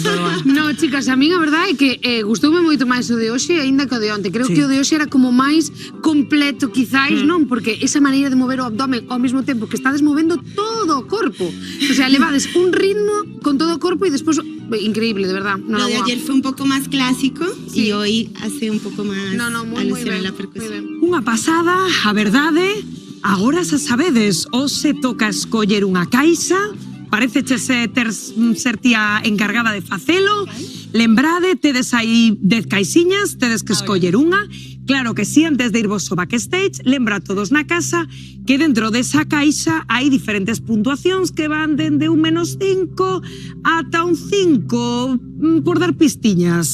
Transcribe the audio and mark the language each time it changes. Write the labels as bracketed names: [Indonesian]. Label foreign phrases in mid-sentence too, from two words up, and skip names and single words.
[Galician] No, chicas, a min a verdade é que gustoume moito máis o de hoxe aínda que o de onte. Creo que o de hoxe era como máis completo, quizáis, non? Porque esa maneira de mover o abdomen ao mesmo tempo que estades movendo todo o corpo. [Spanish] O sea, [Galician] levades un ritmo con todo o corpo e despois increíble, [Spanish] de verdad. Lo de ayer fue un poco más clásico y hoy hace un poco más alusión a la percusión. [Galician] Unha pasada, a verdade. Agora xa sabedes, hoxe toca escoller unha caixa. Parece ser tía encargada de facelo. Lembrade, tedes aí 10 caixiñas, tedes que escoller unha. Claro que sí, antes de irvos ao backstage, lembra a todos na casa que dentro desa caixa hai diferentes puntuacións que van dende un -5 ata un 5, por dar pistiñas.